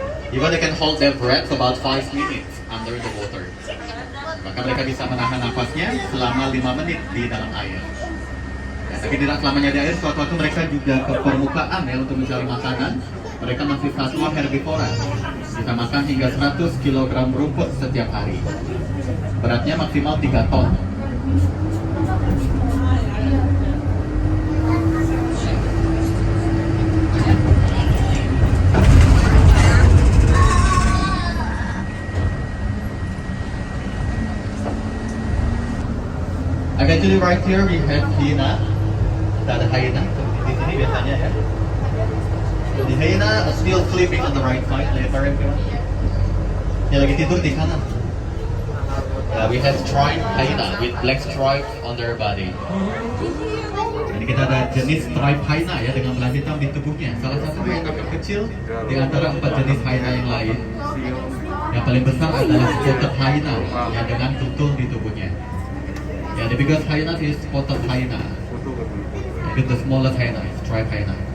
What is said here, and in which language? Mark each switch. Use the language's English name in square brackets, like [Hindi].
[English] Even they can hold their breath for about 5 minutes under the water. [Indonesian] Maka mereka bisa menahan nafasnya selama 5 menit di dalam air. Ya, tapi tidak selamanya di air, suatu waktu mereka juga ke permukaan ya untuk mencari makanan. Mereka masih satwa herbivora, bisa makan hingga 100 kg rumput setiap hari. Beratnya maksimal 3 ton. [English] Actually right here we have hyena. [Indonesian] Kita ada hyena di sini biasanya ya. [English] The hyena is still sleeping on the right side, [Indonesian] lebar yang dia lagi tidur di kanan. [English] We have striped hyena with black stripes on their body. [Indonesian] Jadi kita ada jenis striped hyena ya dengan belah hitam di tubuhnya. Salah satu yang agak kecil di antara 4 jenis hyena yang lain. Yang paling besar adalah spotted hyena yang dengan tutul di tubuhnya. [English] Yeah, the biggest hyena is spotted hyena. And the smallest hyena is striped hyena.